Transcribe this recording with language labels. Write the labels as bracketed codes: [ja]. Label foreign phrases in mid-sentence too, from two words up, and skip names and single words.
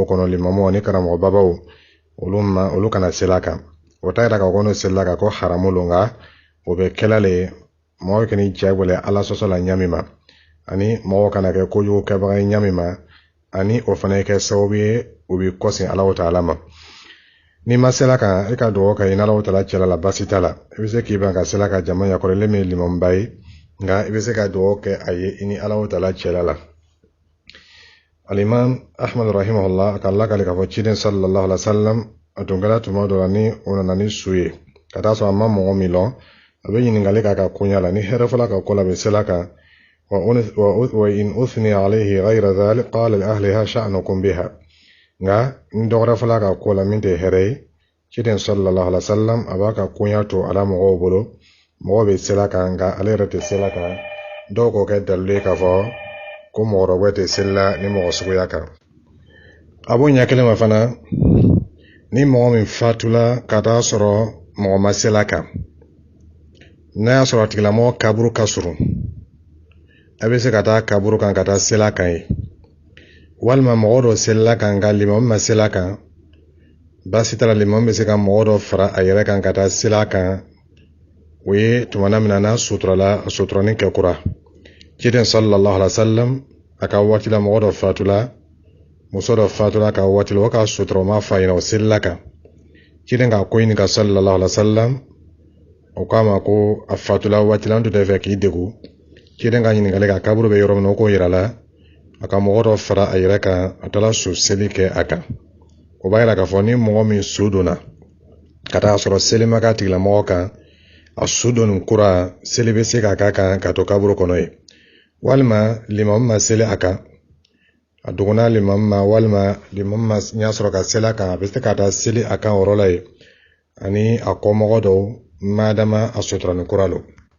[bm] kɔnɔ limamu ani karamɔgɔbabaw olu kana seli a kan o t'a yira k'a fɔ n'o selila kan ko haramu don nka o bɛ kɛla le mɔgɔ kɛni diyagoya ala sɔsɔ la ɲami ma ani mɔgɔ kana kɛ kojugu kɛbaga ye ɲami ma ani o fana ye kɛ sababu ye o bɛ kɔsin Alahu taala ma ni ma sela kan i ka dugawu kɛ i ni Alahu taala cɛla la basi t'a la i bɛ se k'i ban ka sela ka jama yakɔrɔlen min ye limamuba ye nka i bɛ se ka dugawu kɛ a ye i ni Alahu taala cɛla la Al-Imam Ahmad rahimahullah a ka lakali k'a fɔ ciden [ar] صلى الله عليه وسلم [bm] a tun kɛra tuma dɔ la ni o nana ni su ye ka taa sɔrɔ a ma mɔgɔ min lɔn a bɛ ɲininkali k'a ka koɲa la ni hɛrɛ fɔla ka ko la bɛ sela kan [ar] وإن أثني عليه غير ذلك قال لأهلها شأنكم بها [bm] nka n dɔgɔra fɔla ka ko la min tɛ hɛrɛ ye ciden [ar] صلى الله عليه وسلم [bm] a b'a ka koɲa to ala mɔgɔw bolo mɔgɔ bɛ sela kan nka ale yɛrɛ tɛ sela kan dɔw k'o kɛ dalilu ye k'a fɔ ko mɔgɔkɔrɔba tɛ selila ni mɔgɔ suguya kan a b'o ɲɛ kelen ma fana ni mɔgɔ min fatula ka taa sɔrɔ mɔgɔ ma sela kan n'a y'a sɔrɔ a tigilamɔgɔ kaburu ka surun a bɛ se ka taa kaburu kan ka taa sela kan ye walma mɔgɔ dɔ selila kan ka limam ma sela kan basi tara limam bɛ se ka mɔgɔ dɔ fara a yɛrɛ kan ka taa sela kan o ye tumana min na n'a suturani kɛ kura ciden [ar] صلى الله عليه وسلم [bm] a ka waati la mɔgɔ dɔ fatula muso dɔ fatula ka waati la o ka sutura ma fa ɲɛna o selila kan ciden ka ko ɲini ka [ar] صلى الله عليه وسلم [bm] o k'a ma ko a fatula waati la an tun tɛ fɛ k'i degun ciden ka ɲininkali ka kaburu bɛ yɔrɔ min na o k'o yira la a ka mɔgɔ dɔ fara a yɛrɛ kan a taara su seli kɛ a kan o b'a yira k'a fɔ ni mɔgɔ min su donna ka taa sɔrɔ seli ma k'a tigilamɔgɔ kan a su donni kura seli bɛ se k'a k'a kan ka to kaburu kɔnɔ ye walima limamu ma seli a kan a dogona limamu ma walima limamu ma ɲa sɔrɔ ka seli a kan a bɛ se ka taa seli a kan o yɔrɔ la ye ani a kɔmɔgɔ dɔw madama a suturani kura lo